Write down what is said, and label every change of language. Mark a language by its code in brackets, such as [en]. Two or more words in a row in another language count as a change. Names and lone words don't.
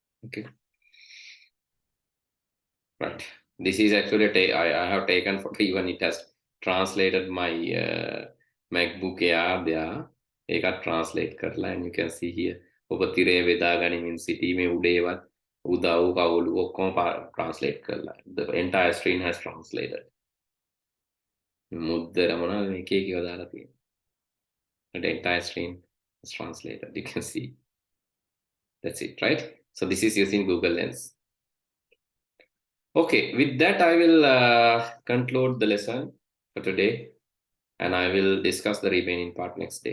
[en] Okay. Right. This is actually I have taken for even it has translated my MacBook Air there. I got translate karla, and you can see here. [si] ඔබ තිරේ බෙදා ගනිමින් සිටීමේ උඩේවත් උදව් කවුළු ඔක්කොම translate කරලා. [en] The entire screen has translated. [si] මුද්දර මොනවද මේකේ කියලා දාලා තියෙන්නේ. [en] The entire screen is translated. You can see. That's it, right? So this is using Google Lens. Okay, with that I will conclude the lesson for today, and I will discuss the remaining part next day.